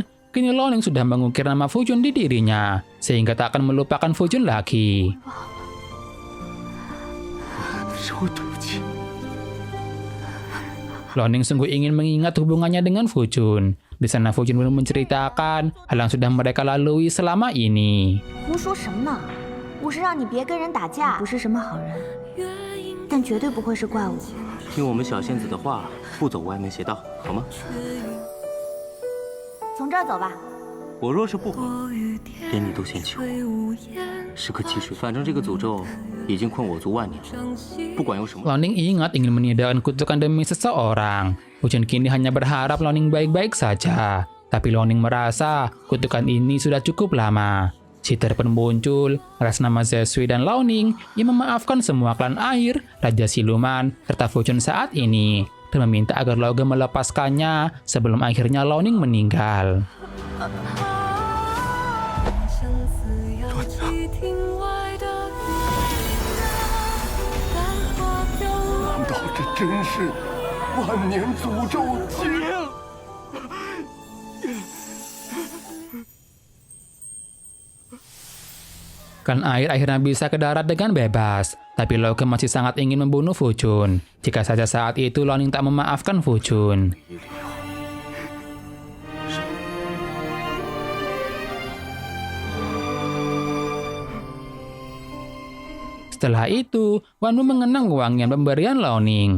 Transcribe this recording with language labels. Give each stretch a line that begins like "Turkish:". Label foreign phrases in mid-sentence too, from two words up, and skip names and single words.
Indonesian: Kini Loning sudah mengukir nama Fujun di dirinya, sehingga tak akan melupakan Fujun lagi. Loning sungguh ingin mengingat hubungannya dengan Fujun. Di sana Fujun belum menceritakan hal yang sudah mereka lalui selama ini.
Chinese: 胡说什么呢？我是让你别跟人打架，不是什么好人，但绝对不会是怪物。听我们小仙子的话，不走歪门邪道，好吗？从这儿走吧。我若是不好，连你都嫌弃我，是个积水。反正这个诅咒已经困我族万年了，不管用什么。
Indonesian: Loning ingat ingin meniadakan kutukan demi seseorang. Fujun kini hanya berharap Loning baik-baik saja. Tapi Loning merasa kutukan ini sudah cukup lama. Siter pun muncul atas nama Zesui dan Laoning yang memaafkan semua klan air, Raja Siluman, serta Fuchun saat ini, dan meminta agar Lauge melepaskannya sebelum akhirnya Laoning meninggal.
Chinese: 难道这真是万年诅咒结了？
Indonesian: Klan air akhirnya bisa ke darat dengan bebas, tapi Lauge masih sangat ingin membunuh Fuchun. Jika saja saat itu Laoning tak memaafkan Fuchun. Setelah itu, Wanwu mengenang wangian pemberian Laoning.